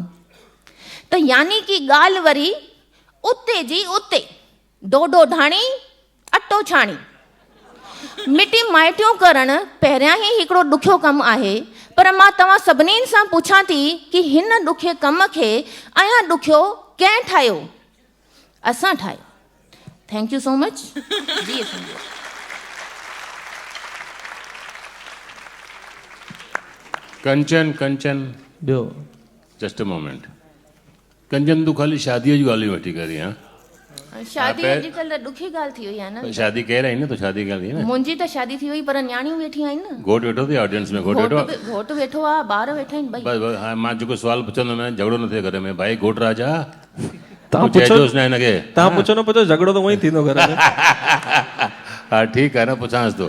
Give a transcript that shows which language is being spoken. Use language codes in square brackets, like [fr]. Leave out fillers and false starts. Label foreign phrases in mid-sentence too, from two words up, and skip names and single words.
[sd] त यानी की ॻाल्हि वरी उते जी उते, डोडो ढाणी अटो छाणी। मिटी माइटियूं करणु पहिरियां ई हिकिड़ो ॾुखियो कमु आहे, पर मां तव्हां सभिनीनि सां पुछां थी कि हिन ॾुखे कम खे अञा ॾुखियो कंहिं ठाहियो? असां ठाहियो। [en] thank you so much. [sd] जी कंचन, कंचन ॿियो [en] just a moment. [sd] कंचन, तूं ख़ाली शादीअ जी ॻाल्हियूं वठी करी। हाँ, शादी अॼुकल्ह ॾुखी ॻाल्हि थी वई आहे न। [hi] शादी कह रही न, तो शादी कर ली ना। [sd] मुंहिंजी त शादी थी वई, पर न्याणियूं वेठी आहिनि न। घोट वेठो थी ऑडियंस में? घोट वेठो आहे, ॿार वेठा आहिनि। बस हाँ, मां जेको सुवाल पुछंदुमि, झगड़ो न थिए घर में। भाई घोट राजा, तव्हां पुछो न पुछो, झगड़ो त उहो ई थींदो घर में। हा ठीकु आहे न, पुछांसि थो।